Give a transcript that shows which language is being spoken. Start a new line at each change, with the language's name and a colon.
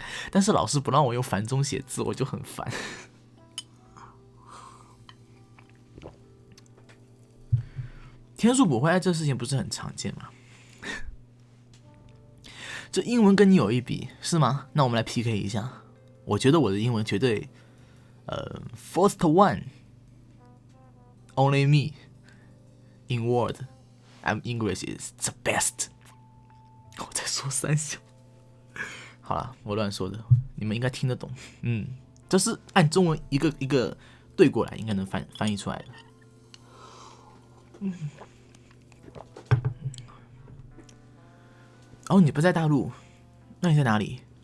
Chinese: 但是老师不让我用繁中写字，我就很烦。天数补回来这事情不是很常见吗？这英文跟你有一比是吗？那我们来 PK 一下。我觉得我的英文绝对，
English: first one only me in world I'm English is the best。
Chinese: 我在说三小。好了，我乱说的，你们应该听得懂。这是按中文一个一个对过来，应该能翻译出来的。哦，你不在大陆，那你在哪里？